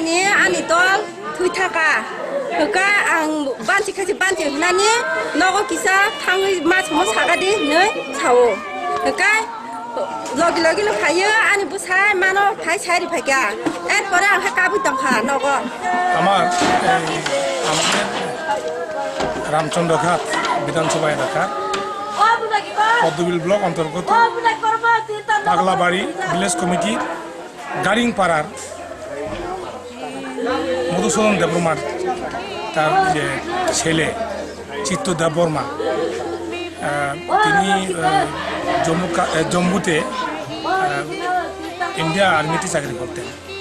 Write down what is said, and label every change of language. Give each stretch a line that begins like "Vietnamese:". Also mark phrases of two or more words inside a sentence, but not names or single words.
Kok Borok: ni ani tol thui thaka ka ang banchi khasi banchi nani nogo kisa thangui ma chmo sagadi nei chao ka logi logi lo khaya ani busai mano phai chari phaka et pore ang ka bu tongkha nogo
Bangla: আমার আমাদের রামচন্দ্র ঘাট বিধানসভা এলাকার পদ্মবিল ব্লক অন্তর্গত পাগলাবাড়ি ভিলেজ কমিটি গাড়িং পাড়ার মধুসূদন দেববর্মার তার যে ছেলে চিত্ত দেববর্মা তিনি জম্মুতে ইন্ডিয়া আর্মিতে চাকরি করতেন।